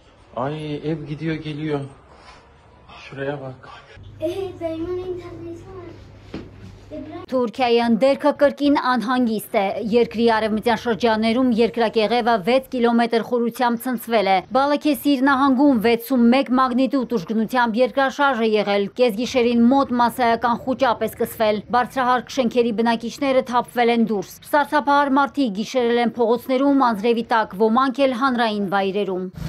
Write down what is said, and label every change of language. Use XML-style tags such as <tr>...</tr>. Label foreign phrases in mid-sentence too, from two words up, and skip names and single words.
<tr>Ay ev gidiyor geliyor. Şuraya bak. Dayımın interneti var.</tr> <hy>Թուրքիայի ընդերքը կրկին անհանգիստ է։ Երկրի արևմտյան շրջաններում երկրակեղևը 6 կիլոմետր խորությամբ ցնցվել է։ Բալաքեսիր նահանգում 6.1 մագնիտուդ ուժգնությամբ երկրաշարժ է եղել։ Կեսգիշերին մոտ մասսայական խուճապ է սկսվել։ Բարձրահարկ շենքերի բնակիչները թափվել են դուրս։ Սարսափահար մարդիկ գիշերել են փողոցներում, անձրևի տակ, ոմանք էլ հանրային վայրերում։</hy>